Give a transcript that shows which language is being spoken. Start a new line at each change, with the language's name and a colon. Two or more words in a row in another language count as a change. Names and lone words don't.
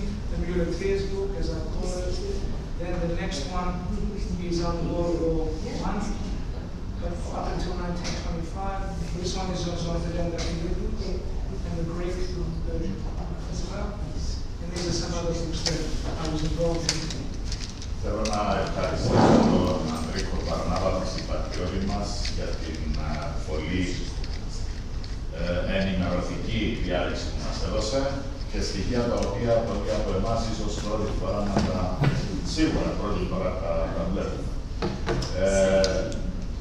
English: The Muleteers book, as I call it. Then the next one is on World War I, up until 1925. This one is also on the gender and the Greek version as well. And these are some other books that I was involved in.
Greek: Θέλω να ευχαριστήσω τον Andrekos Varnava, τον συμπατριώτη μας, για την πολύ ενημερωτική διάλεξη που μας έδωσε και στοιχεία τα οποία πολλοί από εμάς ίσως πρώτη φορά σίγουρα πρώτη φορά τα βλέπουμε.